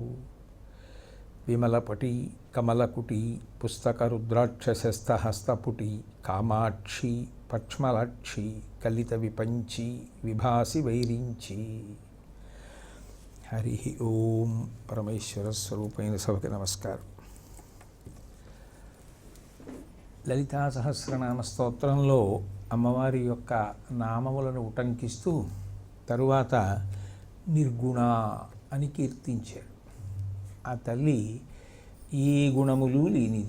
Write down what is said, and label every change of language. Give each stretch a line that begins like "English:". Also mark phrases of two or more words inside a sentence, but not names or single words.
Sanskrit: विमलपटी कमलकुटी पुस्तकरुद्राक्षशस्तहस्तपुटी कामाक्षी पक्ष्मलाक्षी कलितविपञ्ची विभासि वैरिञ्ची।
Telugu: హరి ఓం పరమేశ్వర స్వరూపైన సభకి నమస్కారం। లలితా సహస్రనామ స్తోత్రంలో అమ్మవారి యొక్క నామములను ఉటంకిస్తూ తరువాత నిర్గుణ అని కీర్తించారు. ఆ తల్లి ఏ గుణములు లేనిది.